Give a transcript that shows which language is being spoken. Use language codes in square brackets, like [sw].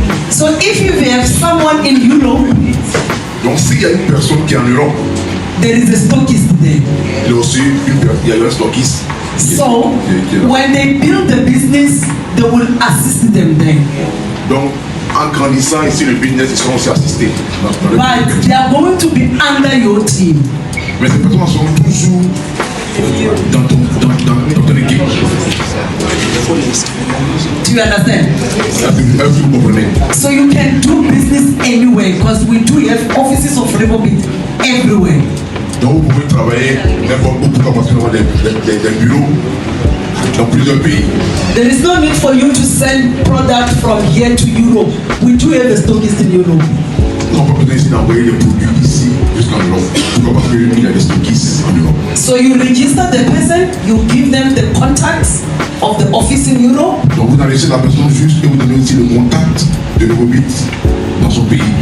[en] So if you have someone in Europe, [fr] donc s'il y a une personne qui est en Europe, [en] there is a stockist there. [fr] Il y a aussi il y a un stockiste. [en] So when they build the business, they will assist them there. [fr] Donc en grandissant ici le business, ils seront aussi assistés. [en] But they are going to be under your team. [fr] Mais ces personnes sont toujours dans ton équipe. [en] Do you understand? [fr] Vous comprenez? [en] So you can do business anywhere because we do have offices of Revobit everywhere. [fr] Donc vous pouvez travailler n'importe où parce que nous avons des bureaux dans plusieurs pays. [en] There is no need for you to send product from here to Europe. We do have a stockist in Europe. [fr] Nous n'avons pas besoin d'envoyer des produits ici jusqu'en Europe. Pourquoi? Parce qu'il y a des stockistes en Europe. [en] So you register the person, you give them the contacts of the office in Europe. [fr] Donc vous enregistrez la personne juste et vous donnez aussi le contact de Revobit dans son pays.